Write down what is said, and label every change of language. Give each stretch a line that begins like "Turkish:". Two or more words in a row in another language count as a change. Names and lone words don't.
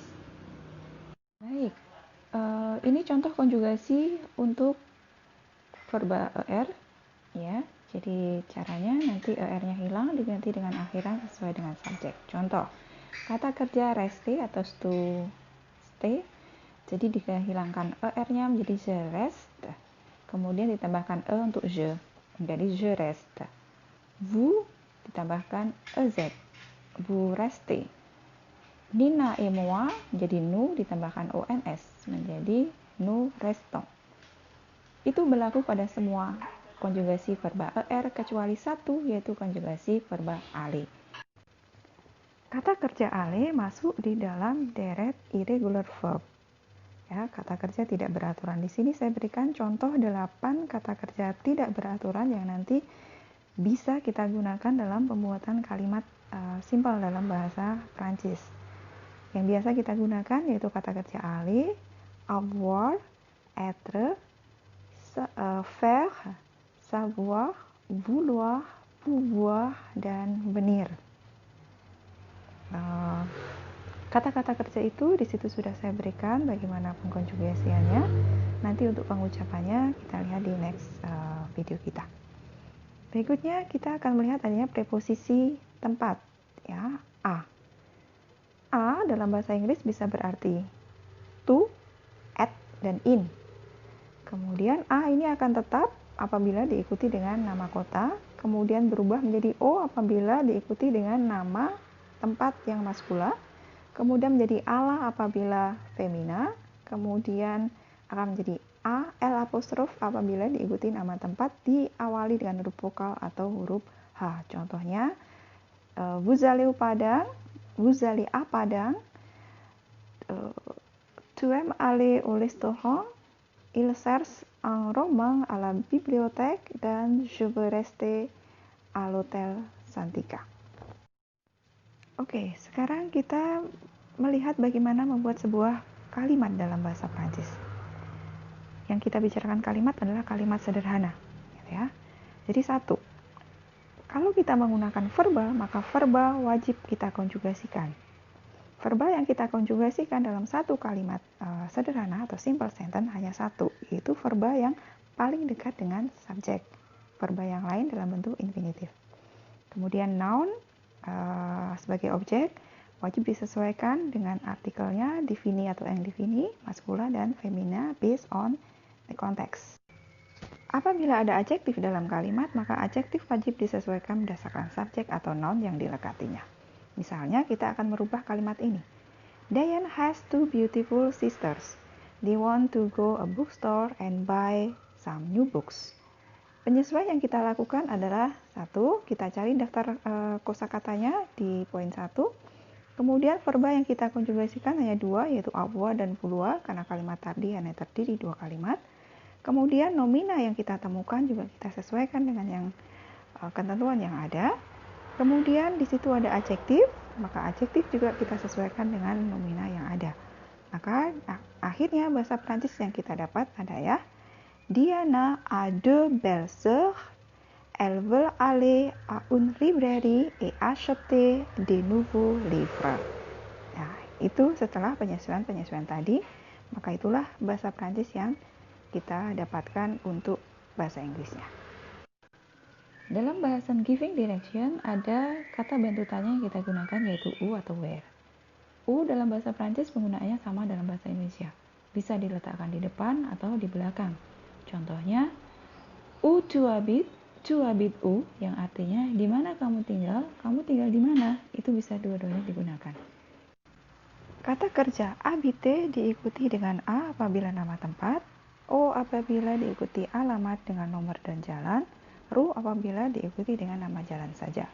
Indonesian: Baik, ini contoh konjugasi untuk verba er, ya. Jadi caranya nanti er-nya hilang diganti dengan akhiran sesuai dengan subjek. Contoh, kata kerja rester atau stay. Jadi dihilangkan er-nya menjadi
French: je reste.
Indonesian: Kemudian ditambahkan e untuk je menjadi
French: je reste. Vous ditambahkan ez, vous restez. Nina et moi
Indonesian: menjadi nous ditambahkan ons menjadi
French: nous restons.
Indonesian: Itu berlaku pada semua konjugasi verba er kecuali satu, yaitu konjugasi verba aller. Kata kerja aller masuk di dalam deret
English: irregular verb.
Indonesian: Ya, kata kerja tidak beraturan. Di sini saya berikan contoh 8 kata kerja tidak beraturan yang nanti bisa kita gunakan dalam pembuatan kalimat simpel dalam bahasa Prancis. Yang biasa kita gunakan yaitu kata kerja
French: aller, avoir, être, faire, savoir, vouloir, pouvoir,
Indonesian: dan venir. Kata-kata kerja itu di situ sudah saya berikan bagaimana pengkonjugasiannya. Nanti untuk pengucapannya kita lihat di
English: next video
Indonesian: kita. Berikutnya kita akan melihat adanya preposisi tempat, ya, a. A dalam bahasa Inggris bisa berarti
English: to, at,
Indonesian: dan in. Kemudian A ini akan tetap apabila diikuti dengan nama kota, kemudian berubah menjadi O apabila diikuti dengan nama tempat yang maskula, kemudian menjadi ala apabila femina, kemudian akan menjadi A, L apostrof apabila diikuti nama tempat diawali dengan huruf vokal atau huruf H. Contohnya,
French: vous allez au Padang, vous allez à Padang, tu aimes aller au restaurant, il cherche un roman à la bibliothèque, dan je veux rester à l'hôtel Santika.
Indonesian: Oke, sekarang kita melihat bagaimana membuat sebuah kalimat dalam bahasa Prancis. Yang kita bicarakan kalimat adalah kalimat sederhana, ya. Jadi satu, kalau kita menggunakan verba, maka verba wajib kita konjugasikan. Verba yang kita konjugasikan dalam satu kalimat sederhana atau
English: simple sentence
Indonesian: hanya satu, yaitu verba yang paling dekat dengan subjek. Verba yang lain dalam bentuk infinitif. Kemudian noun sebagai objek wajib disesuaikan dengan artikelnya, defini atau endefini, maskula dan femina
English: based on the context.
Indonesian: Apabila ada adjektif dalam kalimat, maka adjektif wajib disesuaikan berdasarkan subjek atau noun yang dilekatinya. Misalnya kita akan merubah kalimat ini.
English: Diane has 2 beautiful sisters. They want to go a bookstore and buy some new books.
Indonesian: Penyesuaian yang kita lakukan adalah satu, kita cari daftar kosakatanya di poin 1. Kemudian verba yang kita konjugasikan hanya 2, yaitu avoir dan vouloir, karena kalimat tadi hanya terdiri 2 kalimat. Kemudian nomina yang kita temukan juga kita sesuaikan dengan yang ketentuan yang ada. Kemudian di situ ada adjektif, maka adjektif juga kita sesuaikan dengan nomina yang ada. Maka akhirnya bahasa Prancis yang kita dapat ada ya.
French: Diana a 2 belles sœurs, elles veulent aller à une librairie et acheter des nouveaux livres.
Indonesian: Nah, itu setelah penyesuaian tadi, maka itulah bahasa Prancis yang kita dapatkan untuk bahasa Inggrisnya. Dalam bahasan
English: giving direction
Indonesian: ada kata bantutannya yang kita gunakan yaitu u atau where. U dalam bahasa Prancis penggunaannya sama dalam bahasa Indonesia. Bisa diletakkan di depan atau di belakang. Contohnya,
French: où tu habites où,
Indonesian: yang artinya di mana kamu tinggal di mana. Itu bisa dua-duanya digunakan. Kata kerja habiter diikuti dengan a apabila nama tempat, o apabila diikuti alamat dengan nomor dan jalan, ru apabila diikuti dengan nama jalan saja.